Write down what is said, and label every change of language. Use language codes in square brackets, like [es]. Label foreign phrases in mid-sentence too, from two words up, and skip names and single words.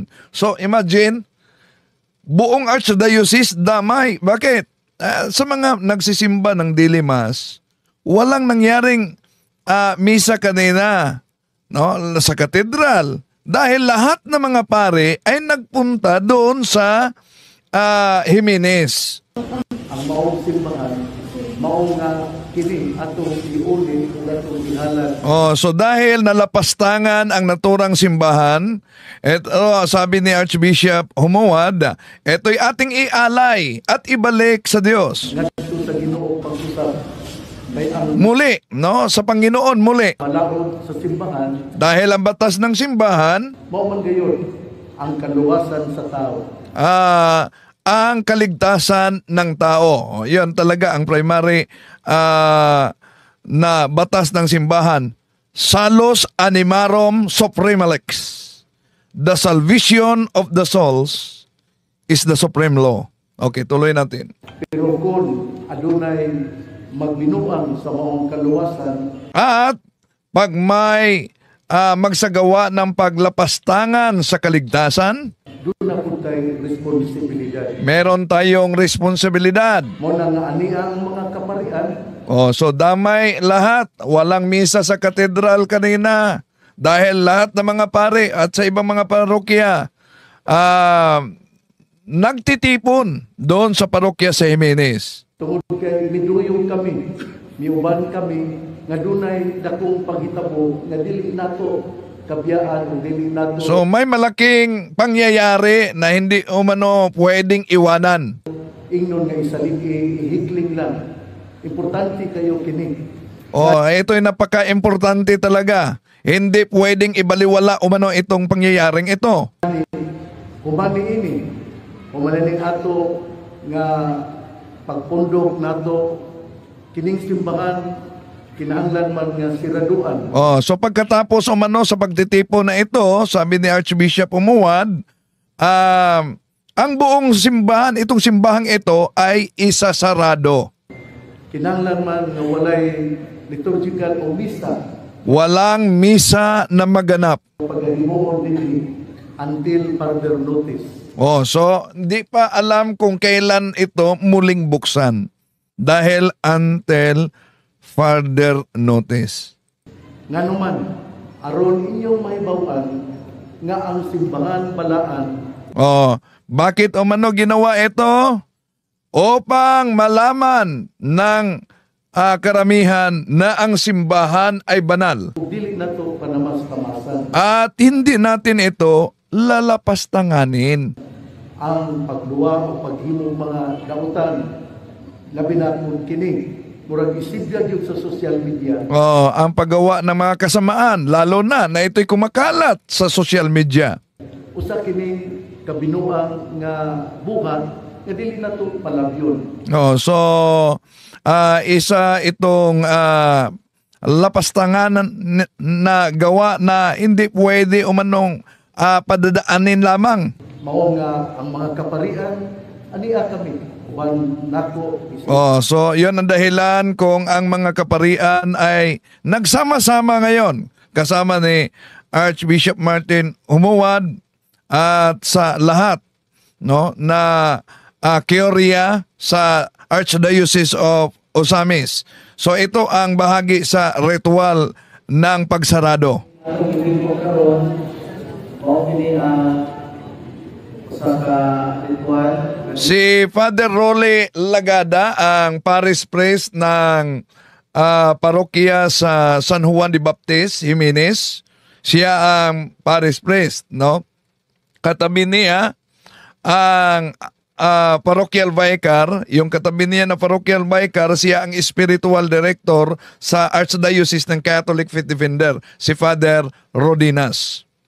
[tl] So imagine, buong Archdiocese damay. Bakit? Sa mga nagsisimba ng Daily Mass, walang nangyaring misa kanina, no, sa katedral. Dahil lahat ng mga pare ay nagpunta doon sa Jimenez. [ceb] ang maong simbahan mao nga kini atong iuli ug atong ihalad. [tl] So dahil nalapastangan ang naturang simbahan, sabi ni Archbishop Humuad, ito'y ating ialay at ibalik sa Diyos. [ceb] Ngadto sa Ginoo pag-usab kay ang [tl] Muli, no? Sa Panginoon muli. [ceb] malaod sa simbahan [tl] Dahil ang batas ng simbahan, [ceb] mao man gayon ang kaluwasan sa tao. [tl] ang kaligtasan ng tao. Yan talaga ang primary na batas ng simbahan. [la] Salus animarum suprema lex. [en] The salvation of the souls is the supreme law. [tl] Okay, tuloy natin. [ceb] Pero kung adunay magbinuang sa maong kaluwasan, [tl] At pag may magsagawa ng paglapastangan sa kaligtasan, doon na po tayo responsibilidad. meron tayong responsibilidad. [ceb] Mo na nga ani ang mga kaparian, [tl] So damay lahat. Walang misa sa katedral kanina. Dahil lahat ng mga pare at sa ibang mga parokya nagtitipon doon sa parokya sa Jimenez. [ceb] tungod kay miduyong kami, miuban kami, nga dunay dakong paghitabo nga dili nato kabiyaan ug dili nato [tl] So may malaking pangyayari na hindi umano pwedeng iwanan. [ceb] ingnon nga ihikling lang. Importante kayo kini. [tl] Oh, ito'y napaka-importante talaga. Hindi pwedeng ibaliwala umano itong pangyayaring ito. [ceb] Humani ini, humananing ato nga pagpundok nato kining simbahan kinahanglan man nga siraduan. [tl] Oh, so pagkatapos umano sa pagtitipon na ito, sabi ni Archbishop Umuad, ang buong simbahan, itong simbahang ito ay isasarado. [ceb] Kinahanglan man nga walay liturgical o misa [tl] Walang misa na maganap. [ceb] paghimuon dinhi [en] until further notice. [tl] Oh, so di pa alam kung kailan ito muling buksan dahil [en] until further notice. [ceb] Nganuman aron inyong mahibaw-an nga ang simbahan balaan [tl] Oh, bakit umano ginawa ito? Upang malaman ng karamihan na ang simbahan ay banal. [ceb] ug dili nato panamas-tamasan [tl] At hindi natin ito lalapastanganin. [ceb] ang pagluwa o paghimo mga dautan labi na kung kini murag isibya gyud sa [en] social media. [tl] Oh, ang paggawa ng mga kasamaan, lalo na ito'y kumakalat sa [en] social media. [ceb] Usa kini kabinuang nga buhat nga dili nato palabyon. [tl] Oh, so isa itong lapastangan na gawa na hindi pwede umanong padadaanin lamang. [ceb] Mao nga ang mga kaparian ania kami wan nako [tl] Oh, so 'yon ang dahilan kung ang mga kaparian ay nagsama-sama ngayon kasama ni Archbishop Martin Umuad at sa lahat no na Kioria sa Archdiocese of Osamis. So ito ang bahagi sa ritual ng pagsarado. [ceb] Atong ibig karon mao kini usa ka ritual. [tl] Si Father Rolly Lagada ang [en] parish priest [tl] ng parokya sa San Juan de Baptist, Jimenez. Siya ang [en] parish priest, [tl] no? Katabi niya ang [en] parochial vicar, [tl] yung katabi niya na [en] parochial vicar, [tl] siya ang [en] spiritual director [tl] sa Archdiocese ng Catholic Faith Defender, si Father Rodinas.